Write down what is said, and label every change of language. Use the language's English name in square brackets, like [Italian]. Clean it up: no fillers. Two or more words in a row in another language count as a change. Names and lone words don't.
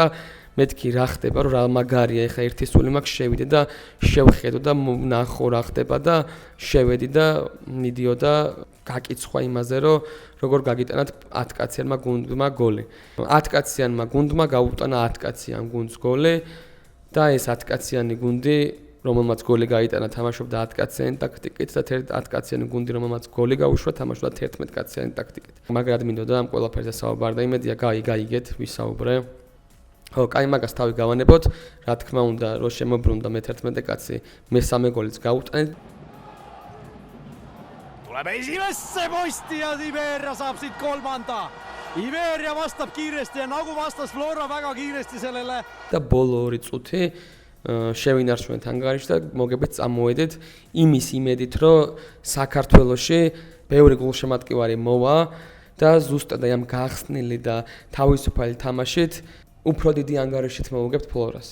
[Georgian] მეთქი რა ხდება რომ რა მაგარია ეხა ერთი სული მაქვს შევიდე და შევხედო და ნახო რა ხდება და შევედი და მიდიოდა გაკიცხვა იმაზე რომ როგორ გაგიტანათ 10 კაციანმა გუნდმა გოლი 10 კაციანმა გუნდმა გაუტანა 10 კაციან გუნდს გოლი და ეს 10 კაციანი გუნდი რომელმაც გოლი გაიტანა თამაშობდა 10 კაციანი ტაქტიკით და 10 კაციანი გუნდი რომელმაც გოლი გაუშვა თამაშობდა 11 კაციანი ტაქტიკით. მაგრამ მინდოდა ამ ყველაფერზე საუბარი და იმედია გაიგეთ ვისაუბრე. ხო, კაი მაგას თავი გავანებოთ, რა თქმა უნდა, რომ შემოbrუნდა მე-11 კაცი, მე-3 გოლიც გაუტანეთ. [Estonian] tuleb esimesse posti ja Iberia saab siit kolmanda. Iberia vastab kiiresti ja nagu vastas Flora väga kiiresti sellele. [Georgian] და ბოლო 2 წუთი შევინარჩუნეთ ანგარიში და მოგებით წამოვედით იმის იმედით, რომ საქართველოში ბევრი გულშემატკივარი მოვა და ზუსტად ამ გახსნილი და თავისუფალი თამაშით უფრო დიდი ანგარიშით მოვუგებთ ფლორას.